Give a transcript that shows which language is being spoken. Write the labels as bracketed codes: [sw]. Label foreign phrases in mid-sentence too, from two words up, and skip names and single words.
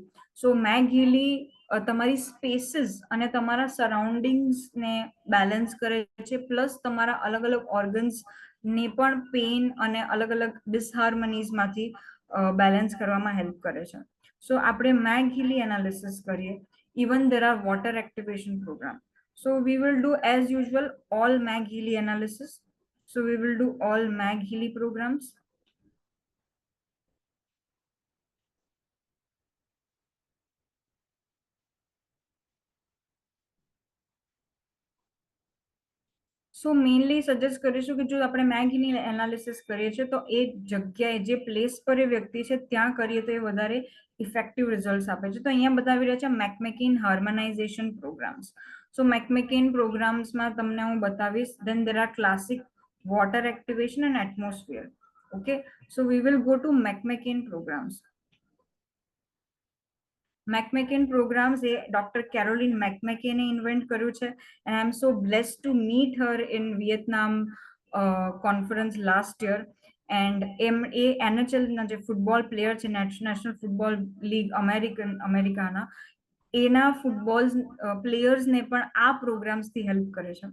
[gu] સો મેગ હીલી તમારી સ્પેસીસ અને તમારા સરાઉન્ડિંગ્સને બેલેન્સ કરે છે, પ્લસ તમારા અલગ અલગ ઓર્ગન્સ ને પણ પેઇન અને અલગ અલગ ડિસહાર્મનીઝમાંથી બેલેન્સ કરવામાં હેલ્પ કરે છે. સો આપણે મેગ હીલી એનાલિસિસ કરીએ. [en] Even there are water activation program. So we will do as usual all Mag Healy analysis. So we will do all Mag Healy programs. [gu] સો મેઇનલી સજેસ્ટ કરીશું કે જો આપણે મેગ હીલી એનાલિસિસ કરીએ છીએ તો એ જગ્યાએ જે પ્લેસ પર એ વ્યક્તિ છે ત્યાં કરીએ તો એ વધારે [en] effective result [gu] આપે છે. તો અહીંયા બતાવી રહ્યા છે મેકમેકિન [en] harmonization programs. [gu] સો મેકમેકિન પ્રોગ્રામ્સમાં તમને હું બતાવીશ. [en] then there are classic water activation and atmosphere. Okay, so we will go to McMakin programs. [gu] McMakin programs એ ડોક્ટર કેરોલિન મેકમેકેને ઇન્વેન્ટ કર્યું છે, [en] and I am so blessed to meet her in Vietnam conference last year. [gu] And એ NHL ના જે ફૂટબોલ પ્લેયર છે, નેશનલ ફૂટબોલ લીગ અમેરિકાના, એના ફૂટબોલ પ્લેયર્સને પણ આ પ્રોગ્રામ્સથી હેલ્પ કરે છે.